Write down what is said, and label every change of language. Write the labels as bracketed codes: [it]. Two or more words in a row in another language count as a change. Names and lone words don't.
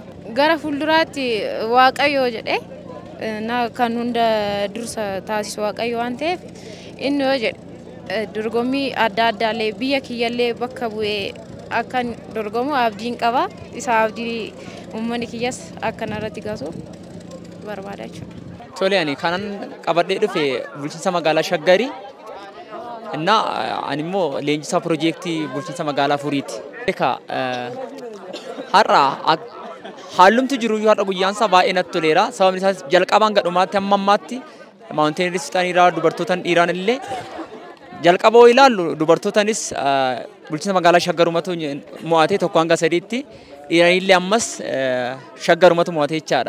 [om] Gara fuulduraatti Waaqayyoo jedhee kan hunda dursa taasisu Waaqayyo waan ta'eef inni yoo jedhe dorgommii adda addaallee biyya kiyyallee bakka bu'ee akkan dorgomu abdiin qaba. Isa abdii uummanni kiyyas akkan irratti gaatu barbaada jechuudha. Tole ani kanan qabadhee dhufe bulchiinsa magaalaa Shaggarii እና አንሞ ለእንጂሳ ፕሮጀክቲ bulchiinsa magaalaa Furiiti. Har'a haalumti jiru yoo har'a guyyaansa baay'ee natti toleera. Sababni isaas jalqabaan gadhumaatti amma ammaatti maawunteeniristaan irraa dubartootaan dhiiraan illee jalqaba yoo ilaallu dubartootanis bulchiinsa magaalaa Shaggarumatu mo'atee tokko hanga sadiitti dhiiraan illee ammas Shaggarumatu mo'atee jechaadha.